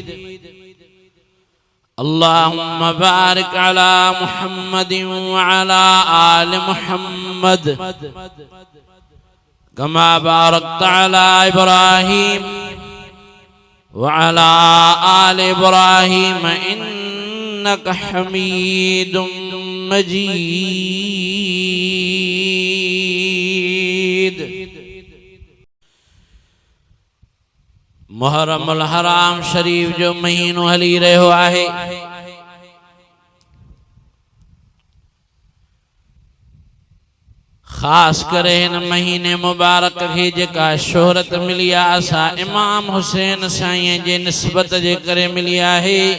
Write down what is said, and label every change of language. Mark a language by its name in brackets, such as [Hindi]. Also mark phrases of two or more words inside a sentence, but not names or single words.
[Arabic] اللهم بارك على محمد وعلى آل محمد كما باركت على إبراهيم وعلى آل إبراهيم إنك حميد مجيد. [Sindhi] मुहर्रम अल हराम शरीफ जो महीनो हली रहो आहे, खास करे इन महीने मुबारक के जेका शोहरत मिली आहे असां इमाम हुसैन साईं जे निस्बत जे करे मिली आहे।